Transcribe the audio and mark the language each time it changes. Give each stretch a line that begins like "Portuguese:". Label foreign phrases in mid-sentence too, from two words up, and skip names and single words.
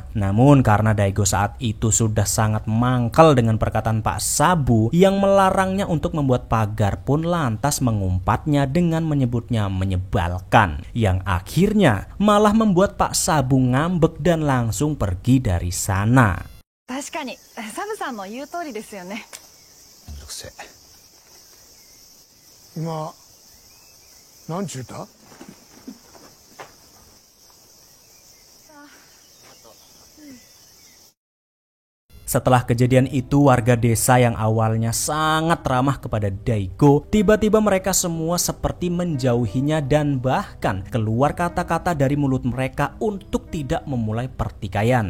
Indonesian: Namun karena Daigo saat itu sudah sangat mangkal dengan perkataan Pak Sabu yang melarangnya untuk membuat pagar, pun lantas mengumpatnya dengan menyebutnya menyebalkan. Yang akhirnya malah membuat Pak Sabu ngambek dan langsung pergi dari sana.
Japanese: 確かにサブさんの言う通りですよね。めんどくせえ。今何ちゅうた？
Indonesian: Setelah kejadian itu, warga desa yang awalnya sangat ramah kepada Daigo, tiba-tiba mereka semua seperti menjauhinya dan bahkan keluar kata-kata dari mulut mereka untuk tidak memulai pertikaian.